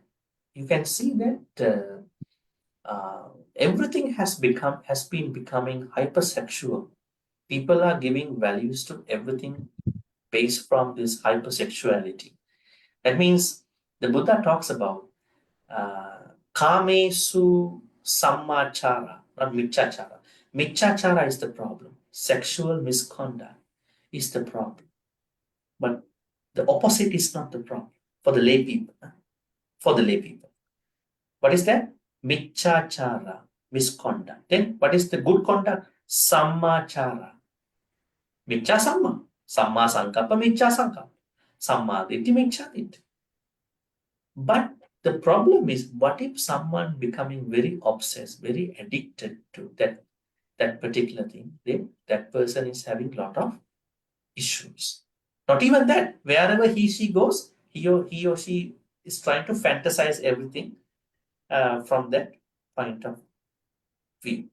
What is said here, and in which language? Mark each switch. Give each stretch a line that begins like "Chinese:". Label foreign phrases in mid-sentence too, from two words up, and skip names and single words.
English: You can see that everything has been becoming hypersexual. People are giving values to everything based from this hypersexuality. That means the Buddha talks about
Pali: kamesu sammachara,
English: not michachara. Michachara is the problem. Sexual misconduct is the problem. But the opposite is not the problem for the lay people. For the lay people. What is that? Michachara, misconduct. Then what is the good conduct?
Pali: Sammachara. Micha samma. Samma sankappa, micha sankappa. Samma ditti, micha ditti.
English: But the problem is, what if someone becoming very obsessed, very addicted to that particular thing? Then that person is having a lot of issues. Not even that. Wherever she goes, he or she is trying to fantasize everything from that point of view.